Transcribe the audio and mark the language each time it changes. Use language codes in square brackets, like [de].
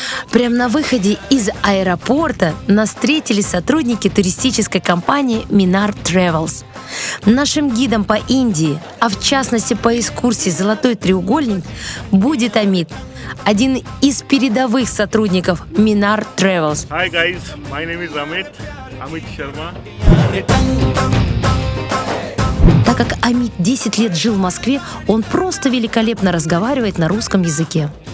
[ru] Прямо на выходе из аэропорта нас встретили сотрудники туристической компании Minar Travels. Нашим гидом по Индии, а в частности по экскурсии «Золотой треугольник», будет Amit, один из передовых сотрудников Minar Travels. [en] Hi guys, my name is Amit Sharma. [ru] Так как Amit 10 лет жил в Москве, он просто великолепно разговаривает на русском языке.